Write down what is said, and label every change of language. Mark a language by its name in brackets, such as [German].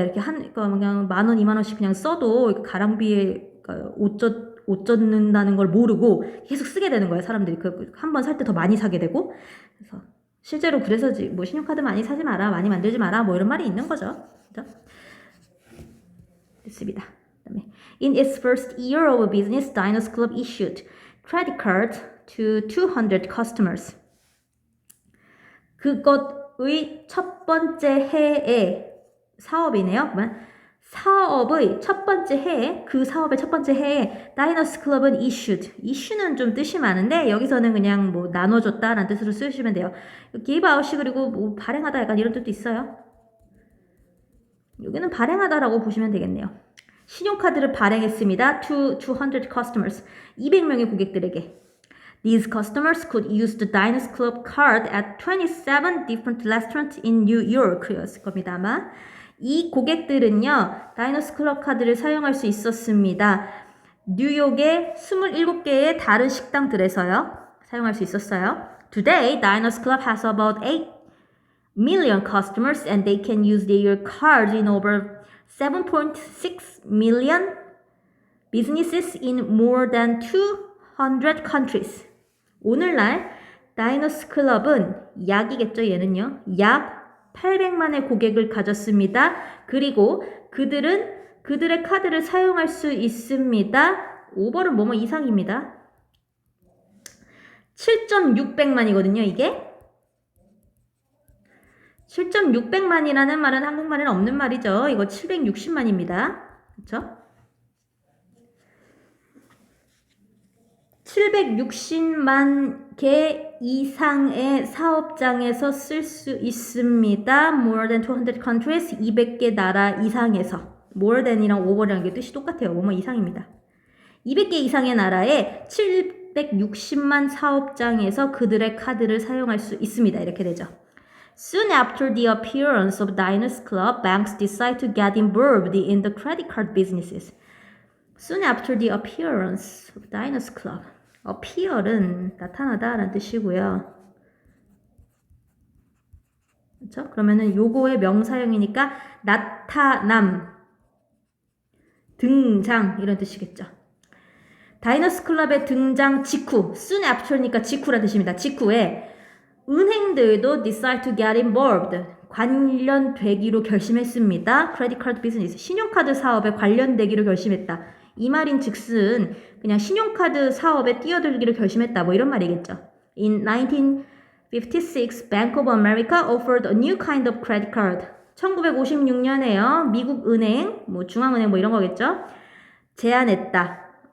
[Korean] 이렇게 그냥 10,000원, 20,000원씩 그냥 써도 가랑비에 옷 젖는다는 걸 모르고 계속 쓰게 되는 거예요. 사람들이 한 번 살 때 더 많이 사게 되고. 그래서 실제로 그래서 뭐 신용카드 많이 사지 마라, 많이 만들지 마라, 뭐 이런 말이 있는 거죠. 그죠? 됐습니다. 그다음에 [English] In its first year of business, Diners Club issued credit cards to 200 customers. [Korean] 그것의 첫 번째 해에 사업이네요. 그러면 사업의 첫 번째 해에 그 사업의 첫 번째 해에 다이너스 클럽은 issue는 좀 뜻이 많은데 여기서는 그냥 뭐 나눠줬다라는 뜻으로 쓰시면 돼요. give out이 그리고 뭐 발행하다 약간 이런 뜻도 있어요. 여기는 발행하다라고 보시면 되겠네요. 신용카드를 발행했습니다. [English] to 200 customers. [Korean] 200명의 고객들에게. [English] These customers could use the Diners Club card at 27 different restaurants in New York [Korean] 였을 겁니다. 아마. 이 고객들은요. 다이너스 클럽 카드를 사용할 수 있었습니다. 뉴욕의 27개의 다른 식당들에서요. 사용할 수 있었어요. [English] Today, Diners Club has about 8 million customers and they can use their cards in over 7.6 million businesses in more than 200 countries. [Korean] 오늘날 다이너스 클럽은 약이겠죠, 얘는요. 약 800만의 고객을 가졌습니다. 그리고 그들의 카드를 사용할 수 있습니다. 오버는 뭐뭐 이상입니다. 7,600만이거든요, 이게. 7,600만이라는 말은 한국말에는 없는 말이죠. 이거 760만입니다. 그쵸? 760만 개 이상의 사업장에서 쓸 수 있습니다. [English] More than 200 countries, [Korean] 200개 나라 이상에서. More than이랑 over이랑 게 뜻이 똑같아요. 뭐뭐 이상입니다. 200개 이상의 나라에 760만 사업장에서 그들의 카드를 사용할 수 있습니다. 이렇게 되죠. [English] Soon after the appearance of Diners Club, banks decide to get involved in the credit card businesses. Soon after the appearance of Diners Club. [Korean] appear은 나타나다 라는 뜻이고요. 그렇죠? 그러면은 요거의 명사형이니까 나타남, 등장 이런 뜻이겠죠. 다이너스 클럽의 등장 직후, soon after니까 직후라는 뜻입니다. 직후에 은행들도 [English] decide to get involved, [Korean] 관련되기로 결심했습니다. [English] credit card business, [Korean] 신용카드 사업에 관련되기로 결심했다. 이 말인 즉슨 그냥 신용카드 사업에 뛰어들기로 결심했다. 뭐 이런 말이겠죠. [English] In 1956, Bank of America offered a new kind of credit card. [Korean] 1956년에요. 미국 은행, 뭐 중앙은행 뭐 이런 거겠죠. 제안했다.